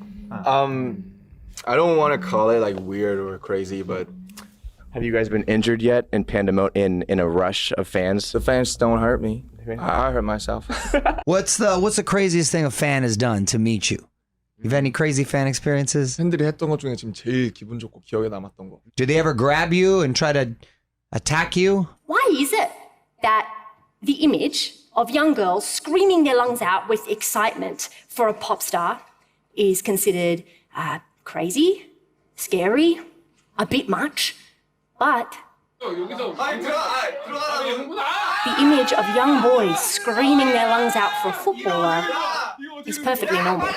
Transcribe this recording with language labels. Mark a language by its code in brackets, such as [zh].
[en] I don't want to call it like weird or crazy, but... Have you guys been injured yet in in a rush of fans? The fans don't hurt me. I hurt myself. What's the craziest thing a fan has done to meet you? You've had any crazy fan experiences? [ko] 팬들이 했던 것 중에 지금 제일 기분 좋고 기억에 남았던 거. [en] Do they ever grab you and try to attack you? Why is it that the image of young girls screaming their lungs out with excitement for a pop star is considered crazy, scary, a bit much, but the image of young boys screaming their lungs out for a footballer is perfectly normal.